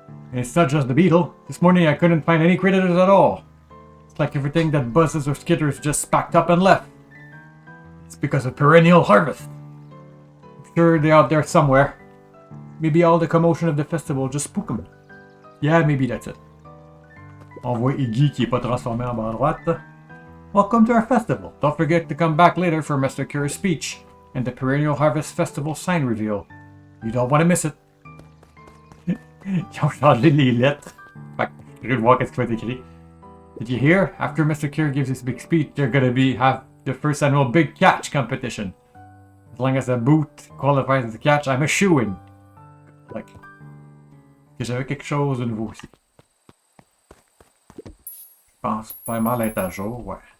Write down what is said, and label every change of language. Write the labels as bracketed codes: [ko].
[en] And it's not just the beetle. This morning I couldn't find any critters at all. It's like everything that buzzes or skitters just packed up and left. It's because of perennial harvest. I'm sure they're out there somewhere. Maybe all the commotion of the festival just spooked them. Yeah, maybe that's it. [fr] On voit Iggy qui est pas transformé en bas à droite. [en] Welcome to our festival. Don't forget to come back later for Mr. Curie's speech and the Perennial Harvest Festival sign reveal. You don't want to miss it. [fr] Ils ont changé les lettres. Fait que je vais voir qu'est-ce qui va être écrit. [en] Did you hear? After Mr. Curie gives his big speech, they're gonna have the first annual big catch competition. As long as the boot qualifies as a catch, I'm a shoo-in. [fr] Like, que j'avais quelque chose de nouveau aussi. Je pense pas mal être à jour, ouais.